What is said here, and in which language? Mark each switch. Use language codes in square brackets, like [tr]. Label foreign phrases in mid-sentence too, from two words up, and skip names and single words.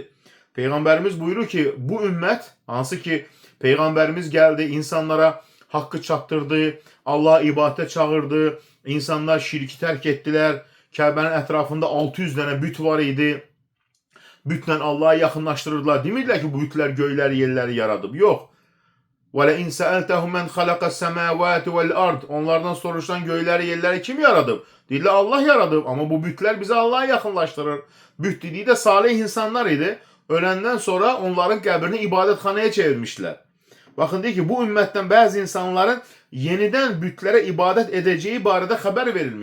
[az] Peyğəmbərimiz buyurur ki, bu ümmət, hansı ki, Peyğəmbərimiz gəldi, insanlara haqqı çatdırdı, Allah'a ibadətə çağırdı, insanlar şirki tərk etdilər, Kəbənin ətrafında 600 dənə büt var idi, bütlə Allah'a yaxınlaşdırırdılar. Demirdilər ki, bu bütlər göyləri, yerləri yaradıb. Yox. [ar] وَلَاِنْ سَأَلْتَهُمْ مَنْ خَلَقَ السَّمَاوَاتِ وَالْأَرْضِ [az] Onlardan soruşsan göyləri, yerləri kim yaradıb? Deyirlər, Allah yaradıb. Amma bu bütlər bizi Allah'a yaxınlaşdırır. Büt dediği de salih insanlar idi. Öləndən sonra onların qəbrini ibadətxanaya çevirmişlər. Baxın, deyir ki, bu ümmətdən bəzi insanların yenidən bütlərə ibadət edəcəyi barədə xəbər verilmişdir.